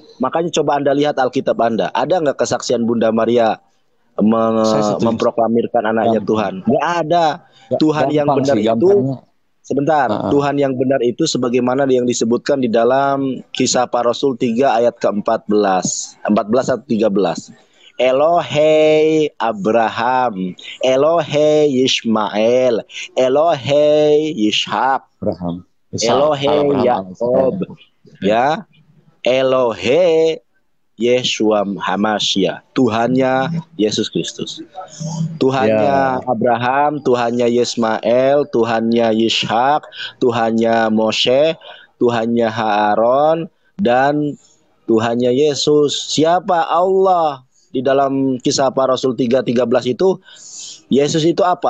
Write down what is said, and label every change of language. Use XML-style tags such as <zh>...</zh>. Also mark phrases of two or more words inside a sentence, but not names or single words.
<id>Makanya coba Anda lihat Alkitab Anda. Ada nggak kesaksian Bunda Maria memproklamirkan anaknya Tuhan? Nggak ada. Tuhan yang benar itu sebentar. Tuhan yang benar itu sebagaimana yang disebutkan di dalam Kisah Para Rasul 3 ayat ke-14. 14 atau 13.</id> <he>אלוהי אברהם אלוהי ישמעאל אלוהי יצחק אלוהי יעקב, ya, אלוהי ישוע המשיח,</he> <id>Tuhannya Yesus Kristus, Tuhannya Abraham, Tuhannya Yismael, Tuhannya Yishak, Tuhannya Moshe, Tuhannya Aaron, dan Tuhannya Yesus. Siapa? Allah. Di dalam Kisah Para Rasul 3:13 itu Yesus itu apa?</id>